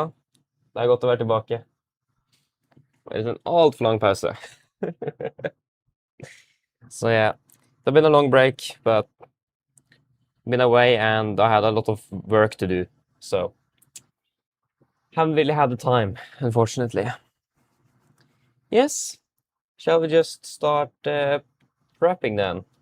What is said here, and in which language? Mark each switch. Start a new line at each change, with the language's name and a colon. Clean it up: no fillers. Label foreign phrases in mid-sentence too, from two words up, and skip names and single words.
Norwegian: Det er godt å være tilbake. Det er en altfor lang pause.
English: So yeah, it's been a long break, but been away and I had a lot of work to do, so haven't really had the time, unfortunately. Yes, shall we just start prepping then?